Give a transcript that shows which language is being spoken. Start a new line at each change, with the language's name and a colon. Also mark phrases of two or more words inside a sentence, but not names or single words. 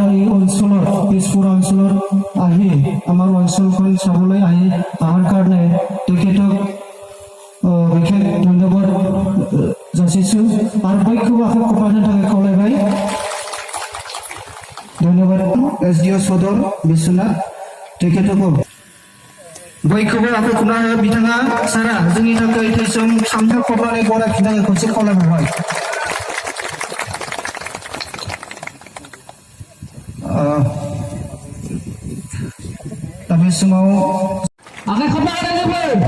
Assamese: এই অঞ্চলৰ পিছপৰা অঞ্চলৰ আহি আমাৰ অঞ্চলখন চাবলৈ আহি অহাৰ কাৰণে তেখেতক বিশেষ ধন্যবাদ যাচিছোঁ আৰু বৈক্ষৱ আশা কপালে থাকে কলেবাই ধন্যবাদ এসডিও সদর বিশ্বনাথ তেখেতক
Bodo: बयखौबो आफाखौनो बिथाङा सारा जोंनि थाखाय थैसोम सामथा खबरानै गरायफिननो थाखाय खनसे खावलायबावबाय दा बे समाव आखाइ खबरायनानैबो